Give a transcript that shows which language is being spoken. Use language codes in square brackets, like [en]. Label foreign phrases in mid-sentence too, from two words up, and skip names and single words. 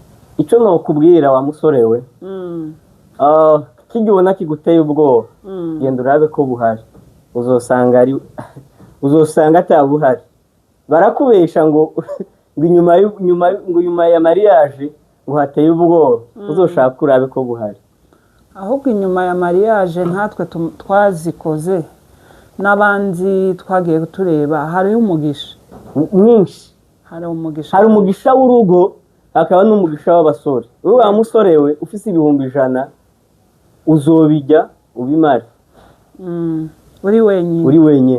[rn] Icyo nokubwira wa musore we, kigibona kiguteye ubwoba, genda urabe ko buhari, uzosanga atabuhari. Barakubesha ngo inyuma ya mariage ngo hateye ubwoba, uzoshaka urabe ko buhari. Ahubwo inyuma ya mariage ntatwe twazikoze n'abandi twagiye tureba, hariho umugisha mwinshi. Hari umugisha w'urugo, hakaba n'umugisha w'abasore. Wowe wa musore we ufise ibihumbi 100 uzobijya ubimare, uri wenyine.